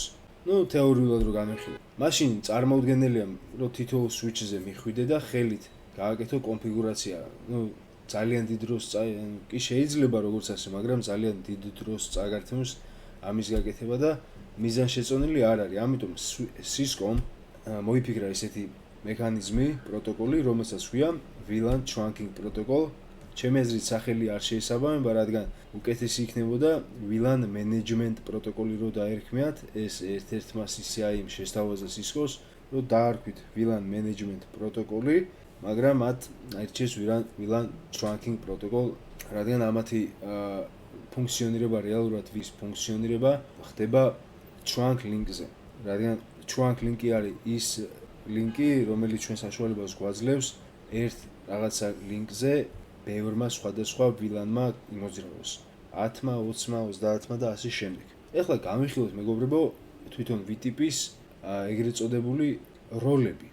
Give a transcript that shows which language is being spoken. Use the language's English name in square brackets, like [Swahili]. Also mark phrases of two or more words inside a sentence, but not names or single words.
[Georgian] თეორიულად რო განვიხილოთ. მაშინ წარმოუდგენელია, რომ თითოეულ switch-ზე მიხვიდე და ხელით გააკეთო კონფიგურაცია. ძალიან დიდ დროს კი შეიძლება როგორც ასე, მაგრამ ძალიან დიდ დროს წაგართმევს ამის გაკეთება და მიზანშეწონილი არ არის. ამიტომ Cisco-მ მოიფიქრა ესეთი მექანიზმი, პროტოკოლი, რომელსაც ქვია [English] VLAN trunking protocol. [Georgian] ჩემი აზრით სახელი არ შეესაბამება, რადგან უკეთესი იქნებოდა [English] VLAN management [Georgian] პროტოკოლი რო დაერქმიათ, ეს ერთ-ერთმა CCIE-მ შესთავაზა Cisco-ს, რომ დაარქვით [English] VLAN management [Georgian] პროტოკოლი, მაგრამ მათ აირჩიეს [English] VLAN trunking protocol, [Georgian] რადგან ამათი ფუნქციონირება რეალურად ვის ფუნქციონირება ხდება [English] trunk link-ზე. [Georgian] რადგან [English] trunk link-ი [Georgian] არის ის ლინკი, რომელიც ჩვენ საშუალებას გვაძლევს ერთ რაღაცა ლინკზე ბევრმა სხვადასხვა VLAN-მა იმოძრაოს. 10-მა, 20-მა, 30-მა და ასე შემდეგ. ეხლა გამიხილოთ მეგობრებო თვითონ VTP-ის ეგრეთ წოდებული როლები.